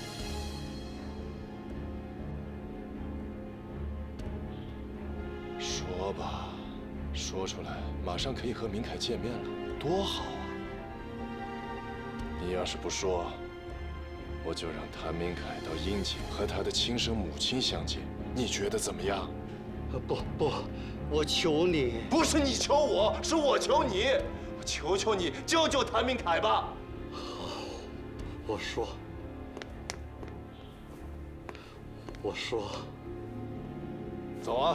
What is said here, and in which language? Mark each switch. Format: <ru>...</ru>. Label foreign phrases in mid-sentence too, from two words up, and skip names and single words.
<zh>說吧，說出來，馬上可以和明凱見面了，多好啊！你要是不說，我就讓譚明凱到殷景和他的親生母親相見，你覺得怎麼樣？不，我求你。不是你求我，是我求你。我求求你，救救譚明凱吧！好， 我说，走啊！</zh>